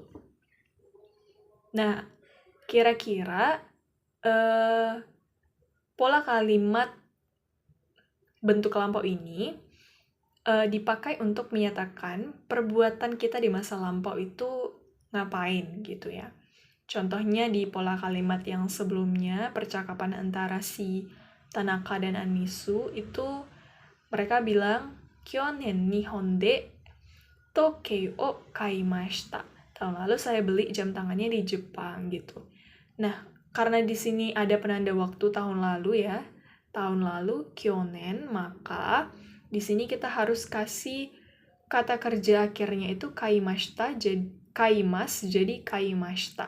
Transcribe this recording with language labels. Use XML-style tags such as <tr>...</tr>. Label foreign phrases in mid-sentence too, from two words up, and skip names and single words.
<id>Nah, kira-kira pola kalimat bentuk lampau ini dipakai untuk menyatakan perbuatan kita di masa lampau itu ngapain gitu ya. Contohnya di pola kalimat yang sebelumnya, percakapan antara si Tanaka dan Anisu itu mereka bilang</id> <ja>去年日本で時計を買いました.</ja> <id>Tahun lalu saya beli jam tangannya di Jepang gitu. Nah, karena di sini ada penanda waktu tahun lalu ya, tahun lalu kyonen, maka di sini kita harus kasih kata kerja akhirnya itu</id> <ja>買いました、買います</ja> <id>jadi kaimashita.</id>